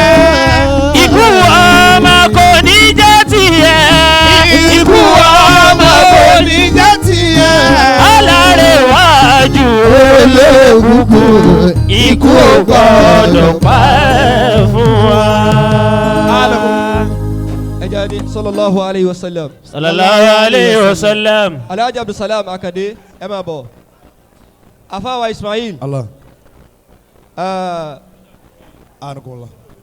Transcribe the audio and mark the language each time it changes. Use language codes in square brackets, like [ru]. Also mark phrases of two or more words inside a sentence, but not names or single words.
[yo] ikú ọmọ kò ní jẹ́ tiẹ̀. ikú ọmọ kò ní jẹ́ tiẹ̀. ọlọ́rẹ́wájú olókùnkùn. ikú ò gbọ́dọ̀ pa fún wa. [ar] ẹjáde صلى الله عليه وسلم. صلى الله عليه وسلم. [yo] Alhaji Abdulsalam Akande ẹ máa bọ̀. Afawa Ismail. Allah. Anakunla.